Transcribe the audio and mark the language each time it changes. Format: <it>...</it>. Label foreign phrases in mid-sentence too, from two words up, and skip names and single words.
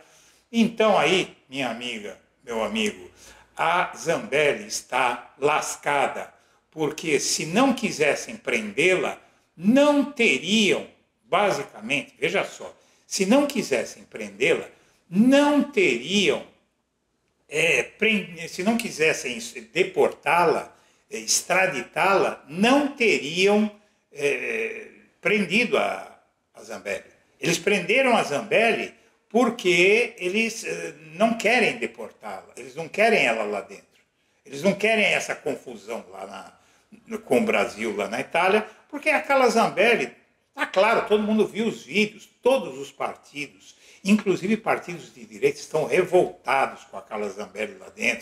<pt>Então aí, minha amiga, meu amigo, a Zambelli está lascada, porque se não quisessem prendê-la, não teriam, basicamente, veja só, se não quisessem prendê-la, não teriam se não quisessem deportá-la, extraditá-la, não teriam prendido a Zambelli. Eles prenderam a Zambelli porque eles não querem deportá-la, eles não querem ela lá dentro, eles não querem essa confusão lá com o Brasil lá na Itália, porque a Carla Zambelli, tá claro, todo mundo viu os vídeos, todos os partidos, inclusive partidos de direita, estão revoltados com a Carla Zambelli lá dentro.</pt>